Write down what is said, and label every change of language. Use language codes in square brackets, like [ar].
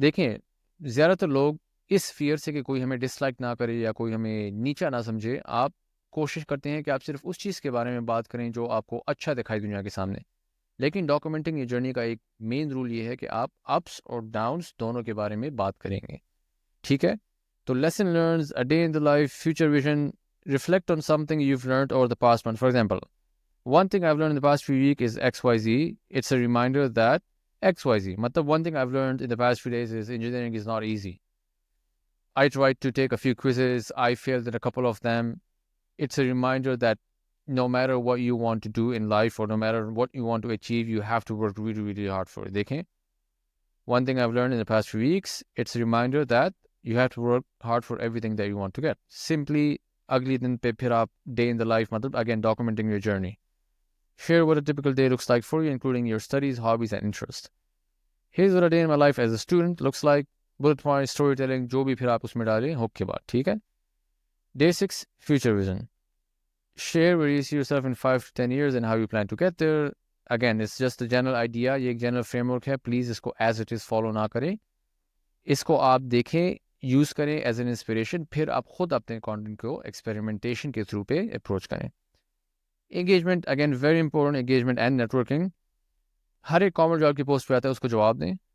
[ur] دیکھیں زیادہ تر لوگ اس فیئر سے کہ کوئی ہمیں ڈس لائک نہ کرے یا کوئی ہمیں نیچا نہ سمجھے, آپ کوشش کرتے ہیں کہ آپ صرف اس چیز کے بارے میں بات کریں جو آپ کو اچھا دکھائی دنیا کے سامنے. لیکن ڈاکومنٹنگ یہ جرنی کا ایک مین رول یہ ہے کہ آپ اپس اور ڈاؤنس دونوں کے بارے میں بات کریں گے. ٹھیک ہے. [en] تو lesson learns, a day in the life, future vision, reflect on something you learned over the past month. For example one thing I learn in the past few week is X Y Z, it's a reminder that X Y Z. مطلب one thing I learned in the past few days is engineering is not easy. I tried to take a few quizzes, I failed at a couple of them. It's a reminder that no matter what you want to do in life or no matter what you want to achieve, you have to work really, really hard for it. Dekhen, one thing I've learned in the past few weeks, it's a reminder that you have to work hard for everything that you want to get. [ur] Simply, agli din pe phir aap [en] day in the life, [ur] matlab [en] again documenting your journey. Share what a typical day looks like for you, including your studies, hobbies, and interests. Here's what a day in my life as a student looks like. [ur] Bullet point, story telling, جو بھی پھر آپ اس میں ڈالیں ہک کے بعد. ٹھیک ہے. Day 6 future vision. [en] Share where you see yourself in 5 to 10 years and how you plan to get there. Again it's just a general idea, [ur] یہ ایک جنرل فریم ورک ہے, پلیز اس کو ایز اٹ از فالو نہ کریں. اس کو آپ دیکھیں, use کریں ایز این انسپریشن, پھر آپ خود اپنے کانٹینٹ کو ایکسپیریمنٹیشن کے تھرو پہ اپروچ کریں. Engagement, again very important, engagement and networking. ہر ایک کامنٹ جو آپ کی پوسٹ پہ آتا ہے اس کو جواب دیں.